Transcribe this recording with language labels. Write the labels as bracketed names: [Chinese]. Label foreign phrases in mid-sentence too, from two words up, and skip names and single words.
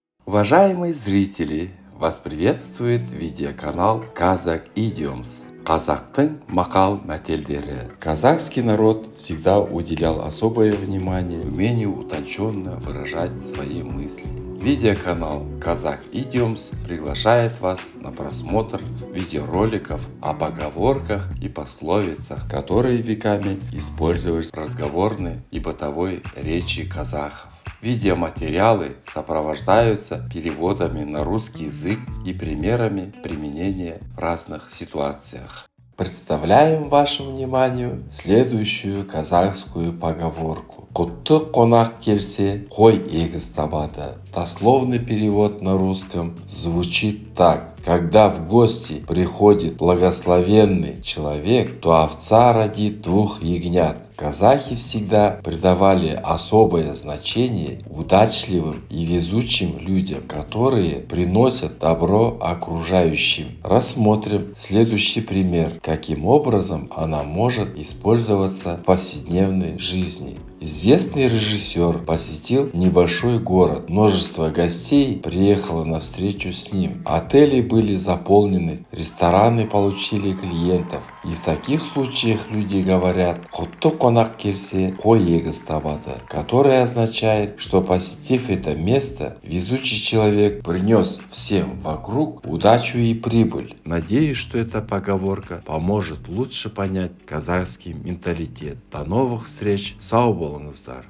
[Russian] Уважаемые зрители, вас приветствует видеоканал Kazakh Idioms. [Kazakh] Казахтың мақал мәтелдері. [Russian] Казахский народ всегда уделял особое внимание умению утонченно выражать свои мысли. Видеоканал Kazakh Idioms приглашает вас на просмотр видеороликов о поговорках и пословицах, которые веками использовались в разговорной и бытовой речи казахов. Видеоматериалы сопровождаются переводами на русский язык и примерами применения в разных ситуациях. Представляем вашему вниманию следующую казахскую поговорку. [Kazakh] Құтты қонақ келсе, қой егіз табады. [Russian] Дословный перевод на русском звучит так. Когда в гости приходит благословенный человек, то овца родит двух ягнят. Казахи всегда придавали особое значение удачливым и везучим людям, которые приносят добро окружающим. Рассмотрим следующий пример, каким образом она может использоваться в повседневной жизни. Известный режиссер посетил небольшой город. Множество гостей приехало на встречу с ним. Отели были заполнены, рестораны получили клиентов. И в таких случаях люди говорят [Kazakh] «Құтты қонақ келсе, қой егіз табады», [Russian] которое означает, что посетив это место, везучий человек принес всем вокруг удачу и прибыль. Надеюсь, что эта поговорка поможет лучше понять казахский менталитет. До новых встреч! [Kazakh] Сау болыңыздар!